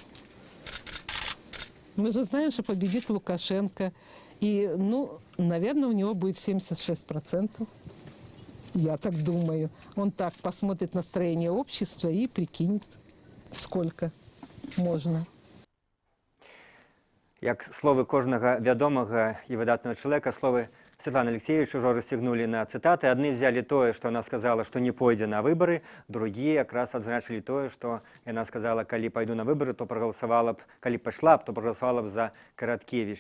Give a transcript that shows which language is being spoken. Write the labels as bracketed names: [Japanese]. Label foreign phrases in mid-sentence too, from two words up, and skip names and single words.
[Russian] Мы же знаем, что победит Лукашенко. И, наверное, у него будет 76%. Я так думаю. Он так посмотрит настроение общества и прикинет, сколько можно. [Belarusian] Як словы кожнага вядомага і выдатнага чалавека, словы Святланы Алексеевич ужо рассцягнулі на цытаты. Адны взялі тое, што яна сказала, што не пойдзе на выбары, другія якраз адзначылі тое, што яна сказала, калі пайду на выбары, то прагаласавала б, калі пайшла б, то прагаласавала б за Караткевіч.